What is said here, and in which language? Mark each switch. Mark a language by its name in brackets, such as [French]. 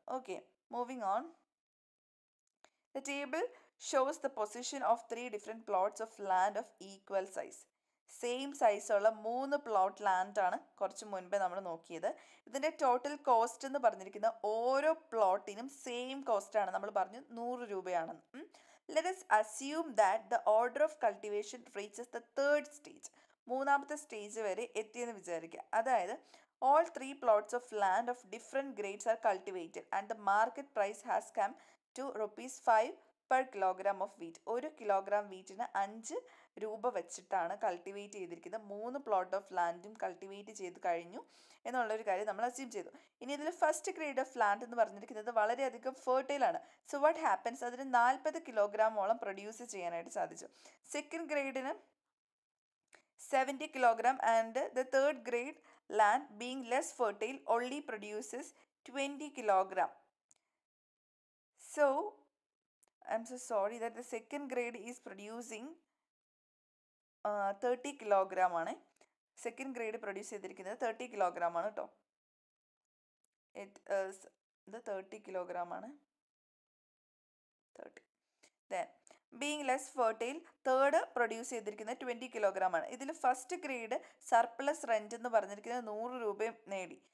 [English] Okay, moving on. The table shows the position of 3 different plots of land of equal size. [Malayalam] Same സൈസുള്ള 3 plot ലാൻഡാണ് കുറച്ച് മുൻപേ നമ്മൾ നോക്കിയത്. ഇതിൻ്റെ ടോട്ടൽ കോസ്റ്റ് എന്ന് പറഞ്ഞിരിക്കുന്നത് ഓരോ പ്ലോട്ടിനും സെയിം കോസ്റ്റാണ്. നമ്മൾ പറഞ്ഞു 100 രൂപയാണെന്ന്. [English] Let us assume that the order of cultivation reaches the third stage. [Malayalam] മൂന്നാമത്തെ സ്റ്റേജ് വരെ എത്തിയെന്ന് വിചാരിക്കുക. [English] അതായത് all 3 plots of land of different grades are cultivated and the market price has come to ₹5 per kilogram of wheat. [Malayalam] 1 kilogram വീറ്റിന് 5 രൂപ വെച്ചിട്ടാണ് cultivate ചെയ്തിരിക്കുന്നത്. 3 plot of ലാൻഡും cultivate ചെയ്ത് കഴിഞ്ഞു എന്നുള്ളൊരു കാര്യം നമ്മൾ അസ്യൂം ചെയ്തു. ഇനി ഇതിൽ ഫസ്റ്റ് ഗ്രേഡ് ഓഫ് ലാൻഡ് എന്ന് പറഞ്ഞിരിക്കുന്നത് വളരെയധികം ഫെർട്ടൈലാണ്. സോ വാട്ട് ഹാപ്പൻസ്, അതിന് 40 കിലോഗ്രാമോളം പ്രൊഡ്യൂസ് ചെയ്യാനായിട്ട് സാധിച്ചു. [English] Second ഗ്രേഡിന് 70 kilogram and the third grade land being less fertile only produces 20 kilogram. So I'm so sorry that the second grade is producing 30 kilogram ആണ്. [Malayalam] Second grade produce ചെയ്തിരിക്കുന്നത് 30 kilogram ആണ് കേട്ടോ. ഇത് 30 kilogram ആണ്. 30. Then being less fertile, third produce ചെയ്തിരിക്കുന്നത് 20 kilogram ആണ്. ഇതിൽ first grade surplus rent എന്ന് പറഞ്ഞിരിക്കുന്നത് 100 രൂപയും നേടി.